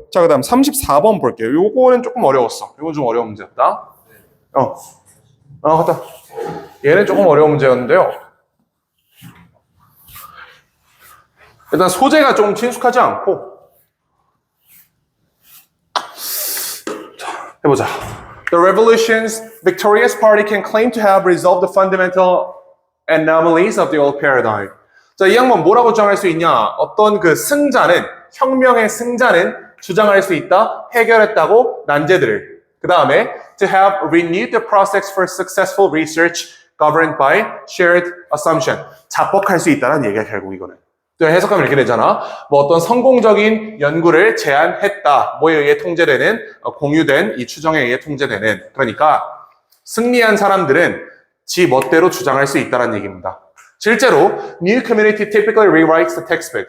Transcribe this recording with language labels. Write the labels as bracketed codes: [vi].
[ko] 자, 그 다음 34번 볼게요. 요거는 조금 어려웠어. 요건 좀 어려운 문제였다. 맞다. 얘는 조금 어려운 문제였는데요. 일단 소재가 좀 친숙하지 않고 자, 해보자. [en] The revolution's victorious party can claim to have resolved the fundamental anomalies of the old paradigm. [ko] 자, 이 양반 뭐라고 주장할 수 있냐? 어떤 그 혁명의 승자는 주장할 수 있다. 해결했다고 난제들을. 그 다음에 [en] to have renewed the prospects for successful research governed by shared assumption. [ko] 자뻑할 수 있다는 얘기야, 결국 이거는. 또 해석하면 이렇게 되잖아. 뭐 어떤 성공적인 연구를 제안했다. 뭐에 의해 통제되는, 공유된 이 추정에 의해 통제되는. 그러니까 승리한 사람들은 지 멋대로 주장할 수 있다는 얘기입니다. 실제로 [en] new community typically rewrites the textbook.